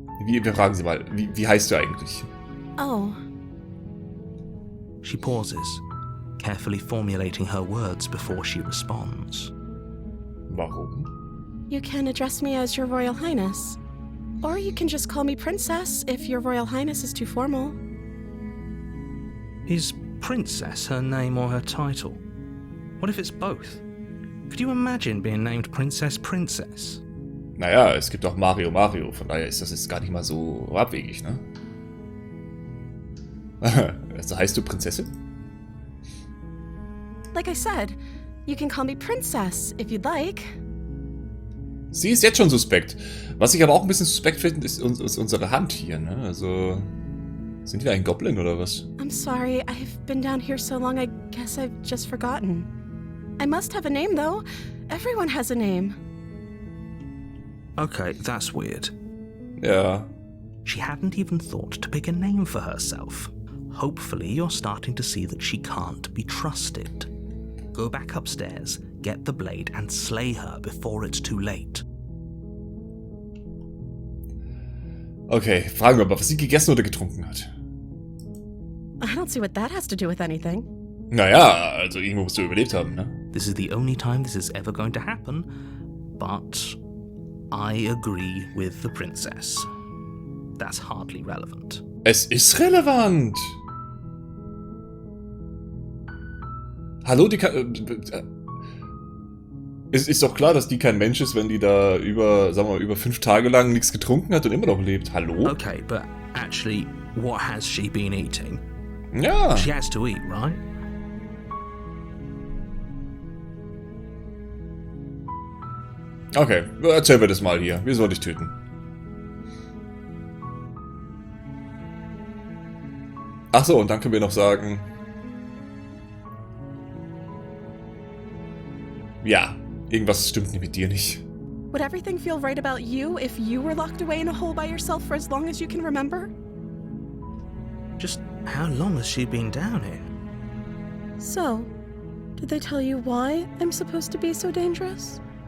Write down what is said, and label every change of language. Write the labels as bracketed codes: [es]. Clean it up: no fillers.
[de] Wir fragen sie mal, wie heißt du eigentlich? Oh. [en] She pauses, carefully formulating her words before she responds. [de] Warum? [en] You can address me as Your Royal Highness. Or you can just call me Princess if Your Royal Highness is too formal. Is Princess her name or her title? What if it's both? Could you imagine being named Princess? [de] Naja, es gibt auch Mario, von daher ist das jetzt gar nicht mal so abwegig, ne? Also heißt du Prinzessin? Like I said, you can call me Princess if you'd like. Sie ist jetzt schon suspekt. Was ich aber auch ein bisschen suspekt finde, ist unsere Hand hier, ne? Also... Sind wir ein Goblin oder was? [en] I'm sorry, I've been down here so long, I guess I've just forgotten. I must have a name, though. Everyone has a name. Okay, that's weird. [de] Ja. [en] She hadn't even thought to pick a name for herself. Hopefully you're starting to see that she can't be trusted. Go back upstairs, get the blade and slay her before it's too late. [de] Okay, fragen wir mal, was sie gegessen oder getrunken hat. [en] I don't see what that has to do with anything. [de] Naja, also irgendwo musst du überlebt haben, ne? [en] This is the only time this is ever going to happen, but I agree with the princess. That's hardly relevant. [de] Es ist relevant! Hallo, die kann... Es ist doch klar, dass die kein Mensch ist, wenn die da über 5 Tage lang nichts getrunken hat und immer noch lebt. Hallo? [en] Okay, but actually, what has she been eating? [de] Ja. [en] She has to eat, right? [de] Okay, erzähl mir das mal hier. Wie soll ich töten? Ach so, und dann können wir noch sagen... Ja, irgendwas stimmt mit dir nicht. [en] Would everything feel right about you if you were locked away in a hole by yourself for as long as you can remember? Just how long has she been down here? So, did they tell you why I'm supposed to be so dangerous?